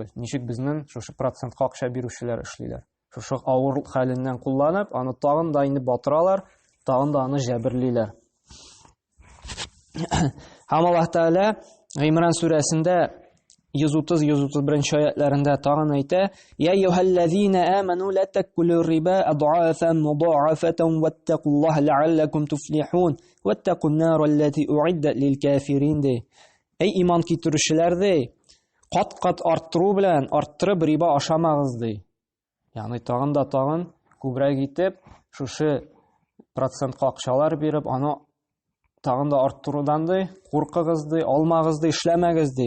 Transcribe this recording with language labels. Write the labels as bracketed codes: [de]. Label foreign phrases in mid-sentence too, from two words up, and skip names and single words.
[tt] Ничек безнең шушы процентка акча бирүчеләр эшлиләр. Шушы авыр хәленнән кулланып, аны тагын да инде батыралар, тагын да аны җәберлиләр. Һәм Аллаһ Тәгалә Гимран сүрәсендә 130-131 аятларында тагын әйтә: [ar] "يا أيها الذين آمنوا لا تأكلوا الربا أضعافا مضاعفة واتقوا الله لعلكم تفلحون واتقوا النار التي أعدت للكافرين." [tt] Эй иман китерүчеләр ди, кат-кат арттыру белән арттырып риба ашамагыз ди. Ягъни тагын да тагын күбрәк итеп шушы процентка акчалар биреп, аны тагын да арттырудан ди, куркыгыз ди, алмагыз ди, эшләмәгез ди.